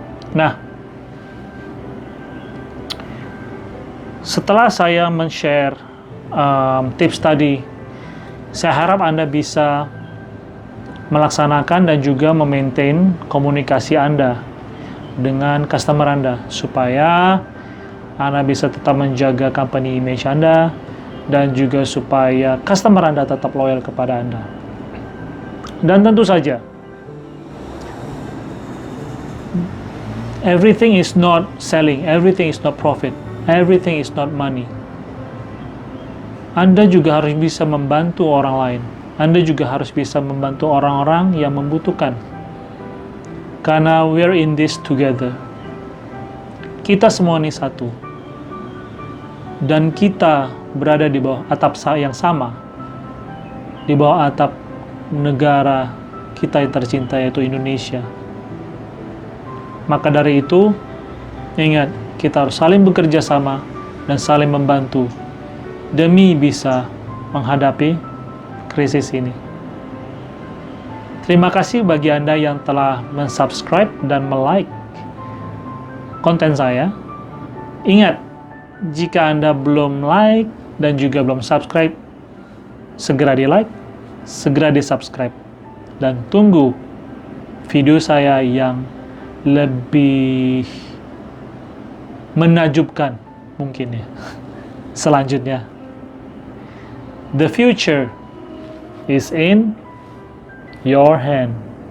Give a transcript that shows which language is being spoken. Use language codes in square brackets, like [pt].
[id] Nah, setelah saya men-share tips tadi, saya harap Anda bisa melaksanakan dan juga memaintain komunikasi Anda dengan customer Anda, supaya Anda bisa tetap menjaga company image Anda, dan juga supaya customer Anda tetap loyal kepada Anda. Dan tentu saja, [en] everything is not selling, everything is not profit, everything is not money. [id] Anda juga harus bisa membantu orang lain. Anda juga harus bisa membantu orang-orang yang membutuhkan. Karena [en] we're in this together. [id] Kita semua ini satu. Dan kita berada di bawah atap yang sama, di bawah atap negara kita yang tercinta, yaitu Indonesia. Maka dari itu, ingat, kita harus saling bekerja sama dan saling membantu demi bisa menghadapi krisis ini. Terima kasih bagi Anda yang telah mensubscribe dan like konten saya. Ingat, jika Anda belum like dan juga belum subscribe, segera di like, segera di subscribe, dan tunggu video saya yang lebih menakjubkan mungkin ya selanjutnya. [en] The future is in your hand.